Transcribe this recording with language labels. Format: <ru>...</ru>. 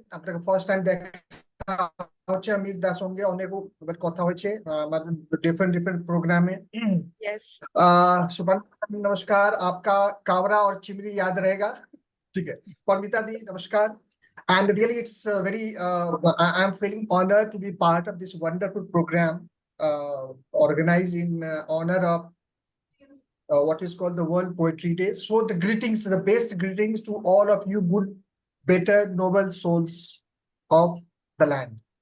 <bn>আপনাকে first time দেখা হচ্ছে অমিত দার সঙ্গে, অনেক কথা হয়েছে আমাদের</bn> <hi>डिफरेंट प्रोग्राम में।</hi> <en>Yes.</en> <hi>सुपन नमस्कार, आपका कावरा और चिमरी याद रहेगा, ठीक है।</hi> <en>परमिता दी नमस्कार, and really it's very I am feeling honored to be part of this wonderful program organized in honor of what is called the World Poetry Day. So the greetings, the best greetings to all of you good, better, noble souls of the land.</en>